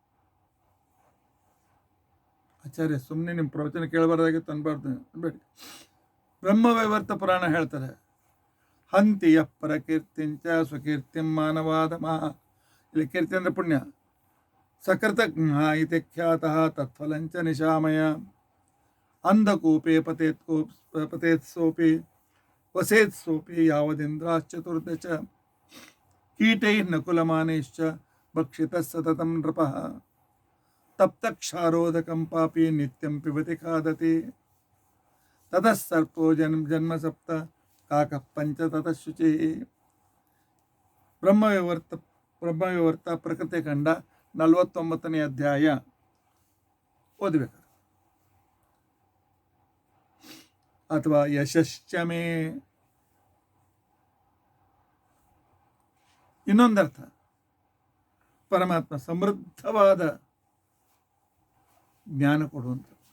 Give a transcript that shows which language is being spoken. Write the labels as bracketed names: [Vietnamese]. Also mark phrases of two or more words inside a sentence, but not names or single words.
[Kannada] ಆಚಾರ್ಯ ಸುಮ್ಮನೆ ನಿಮ್ಮ ಪ್ರವಚನ ಕೇಳಬಾರ್ದಾಗಿತ್ತು ಅನ್ಬಾರ್ದು ಅನ್ಬೇಡಿ. ಬ್ರಹ್ಮವೈವರ್ತ ಪುರಾಣ ಹೇಳ್ತಾರೆ, [Sanskrit] ಹಂತಿಯ ಪರಕೀರ್ತಿಂಚ ಸ್ವಕೀರ್ತಿಂ ಮಾನವಾಧಮಃ. [Kannada] ಇಲ್ಲಿ ಕೀರ್ತಿ ಅಂದರೆ ಪುಣ್ಯ. [Sanskrit] ಸಕೃತಜ್ಞ ಇತಿ ಖ್ಯಾತಃ ತತ್ಫಲಂಚ ನಿಶಾಮಯ. ಅಂಧಕೂಪೆ ಪತೇತ್ ಸೋಪಿ ವಸೇತ್ ಸೋಪಿ ಯಾವದಿಂದ್ರಾಶ್ಚತುರ್ದಶ ಕೀಟೈ ನಕುಲಮಾನೈಶ್ಚ ಭಕ್ಷಿತ ಸತತಂ ನೃಪಃ ತಪ್ತಕ್ಷಾರೋದಕಂ ಪಾಪಿ ನಿತ್ಯಂ ಪಿಬತಿ ಖಾದತಿ ತತಃ ಸರ್ಪೋ ಜನ್ಮ ಸಪ್ತ ಕಾಕಃ ಪಂಚ ತತಃ ಶುಚಿ. [Kannada] ಬ್ರಹ್ಮವಿವರ್ತ ಪ್ರಕೃತಿ ಖಂಡ 49ನೇ ಅಧ್ಯಾಯ ಓದಬೇಕು. ಅಥವಾ ಯಶಶ್ಚಮೇ ಇನ್ನೊಂದರ್ಥ, ಪರಮಾತ್ಮ ಸಮೃದ್ಧವಾದ ಜ್ಞಾನ ಕೊಡುವಂಥ.